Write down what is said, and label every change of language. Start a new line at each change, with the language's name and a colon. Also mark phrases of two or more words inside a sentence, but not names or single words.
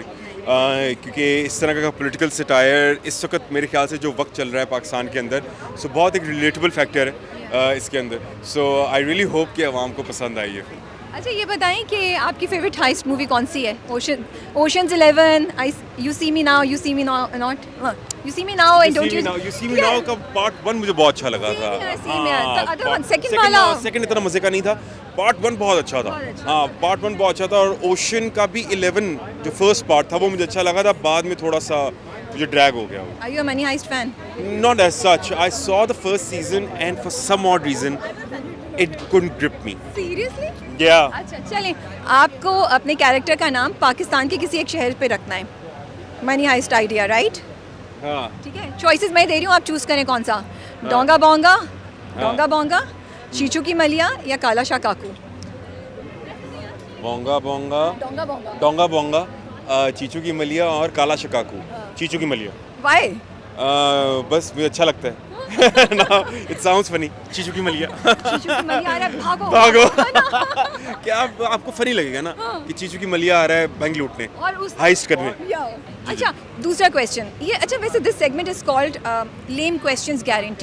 Urdu: کیونکہ اس طرح کا
English: political satire
Urdu: اس وقت میرے خیال سے جو وقت چل رہا ہے پاکستان کے اندر، سو بہت ایک
English: relatable factor
Urdu: ہے اس کے اندر. सो
English: I really hope
Urdu: کہ عوام کو پسند آئی ہے. اچھا، یہ بتائیں کہ آپ کی
English: favourite heist movie
Urdu: کون سی ہے? ओशंस 11,
English: You see me now, you see me not, you see me now and don't
Urdu: You See Me Now کا پارٹ 1 مجھے بہت اچھا لگا تھا. سیکنڈ والا سیکنڈ اتنا مزے کا نہیں تھا. پارٹ 1 بہت اچھا تھا. ہاں، پارٹ 1 بہت اچھا تھا. اور اوشن کا بھی 11 جو
English: first part
Urdu: تھا وہ مجھے اچھا لگا تھا. بعد میں تھوڑا سا مجھے ڈریگ ہو گیا.
English: Are you a Money Heist fan? Not as such. I saw the first season and for some odd reason it couldn't grip me. सीरियसली? Yeah.
Urdu: اچھا، چلیں، آپ کو اپنے کیریکٹر کا نام پاکستان کے کسی ایک شہر پہ رکھنا ہے.
English: Money Heist idea, right?
Urdu: हाँ. ٹھیک ہے، چوائسز میں دے رہی ہوں، آپ چوز کریں کون سا. ڈونگا بونگا، ڈونگا بونگا، چیچو کی ملیاں یا کالا شاہ کاکو? बोंगा बोंगा, डोंगा बोंगा। ڈونگا بونگا، چیچو کی ملیاں اور کالا شکاکو. चीचू की मलिया. वाई? بس مجھے اچھا لگتا ہے.
English: It sounds funny.
Urdu: चीचू की मलिया. چیچو کی ملیاں آ رہا ہے، بھاگو भागो. کیا آپ کو فنی لگے گا نا کہ چیچو کی ملیاں آ رہا ہے بینک لوٹنے, اور اس ہائسٹ کرنے. اچھا، دوسرا کوئسچن یہ. اچھا، ویسے
English: this segment is called lame questions guarantee.